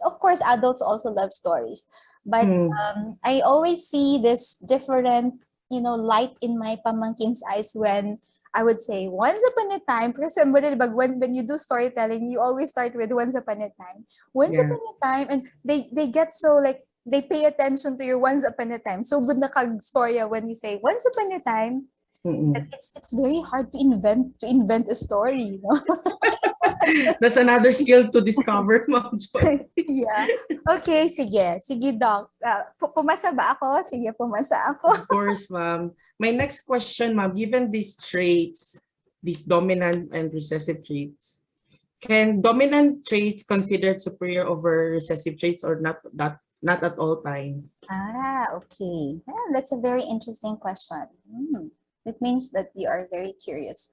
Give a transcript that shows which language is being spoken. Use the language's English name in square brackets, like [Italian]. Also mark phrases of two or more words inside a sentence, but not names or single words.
[English] Of course, adults also love stories. But I always see this different, light in my pamangkin's eyes when I would say, once upon a time, when you do storytelling, you always start with once upon a time. Once upon a time, and they get so like, they pay attention to your once upon a time. So good na kag-storya when you say once upon a time. It's very hard to invent a story, That's another skill to discover, Ma'am Joy. Yeah. [Filipino] Okay, sige Doc. Pumasa ba ako? Sige, pumasa ako. [English] Of course, ma'am. My next question, ma'am, given these traits, these dominant and recessive traits, can dominant traits considered superior over recessive traits, or not at all time? Okay. Yeah, that's a very interesting question. It means that you are very curious.